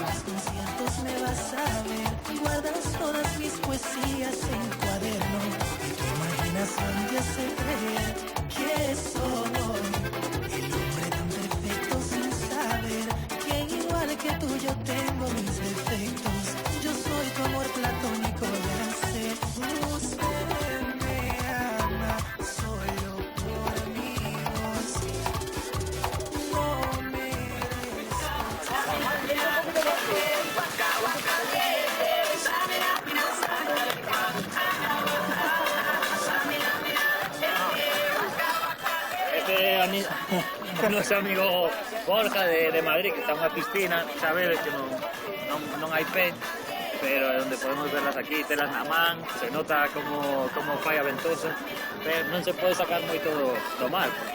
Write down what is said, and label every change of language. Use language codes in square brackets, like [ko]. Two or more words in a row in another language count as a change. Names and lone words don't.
[es] Me vas a ver, guardas todas mis poesías en cuaderno y tu imaginación te hace creer que soy el hombre tan perfecto sin saber que igual que tú yo tengo mis defectos. Yo soy tu amor platónico, ya sé. Usted me ama solo por mi voz. No me [gl] Noso amigo Borja de Madrid, que está en unha piscina, sabedes que non hai pé, pero é onde podemos verlas aquí, telas na man, se nota como fai a ventosa, pero non se pode sacar moito do mar.